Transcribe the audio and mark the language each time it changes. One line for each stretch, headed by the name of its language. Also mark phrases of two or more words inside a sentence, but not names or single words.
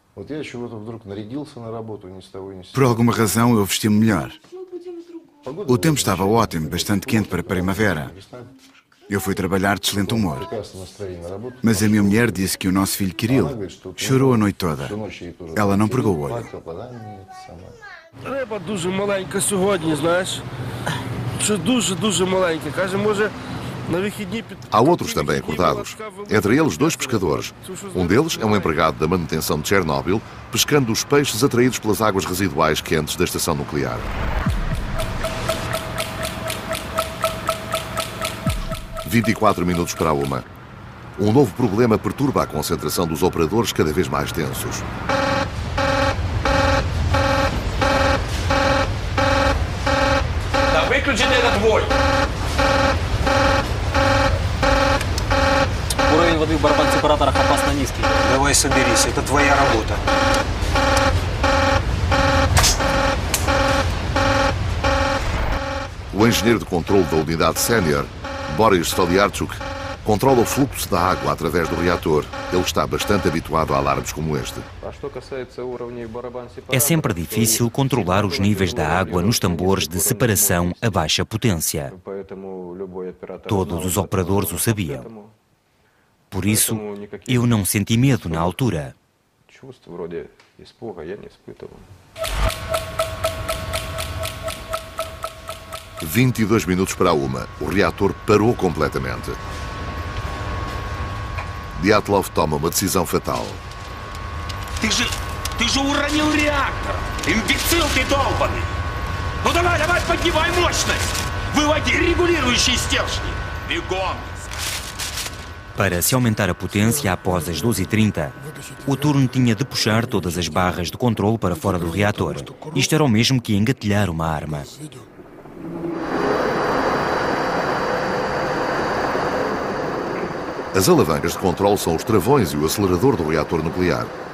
Portuguese: Por alguma razão eu vesti-me melhor. O tempo estava ótimo, bastante quente para primavera. Eu fui trabalhar de excelente humor. Mas a minha mulher disse que o nosso filho Kirill chorou a noite toda. Ela não pregou o olho.
Ukrainian: Риба дуже маленька сьогодні, знаєш. Що дуже маленька. Каже, може, на вихідні під...
Portuguese: Há outros também acordados. Entre eles, 2 pescadores. Um deles é um empregado da manutenção de Chernobyl, pescando os peixes atraídos pelas águas residuais quentes da estação nuclear. – 24 minutos para a 1. Um novo problema perturba a concentração dos operadores cada vez mais tensos.
Russian: Выключите этот вой! Уровень воды в барабан-сепараторах опасно низкий. Давай соберись, это твоя работа.
Portuguese: O engenheiro de controle da unidade sénior, Boris Stoliarchuk, controla o fluxo da água através do reator. Ele está bastante habituado a alarmes como este. É sempre difícil controlar os níveis da água nos tambores de separação a baixa potência. Todos os operadores o sabiam. Por isso, eu não senti medo na altura. 22 minutos para 1. O reator parou completamente. Dyatlov toma uma decisão fatal.
Russian: Ты же уронил реактор! Имбецил ты долбанный! Ну давай, поднимай мощность! Выводи регулирующие стержни! Бегом!
Portuguese: Para se aumentar a potência após as 12h30, o turno tinha de puxar todas as barras de controle para fora do reator. Isto era o mesmo que engatilhar uma arma. As alavancas de controle são os travões e o acelerador do reator nuclear.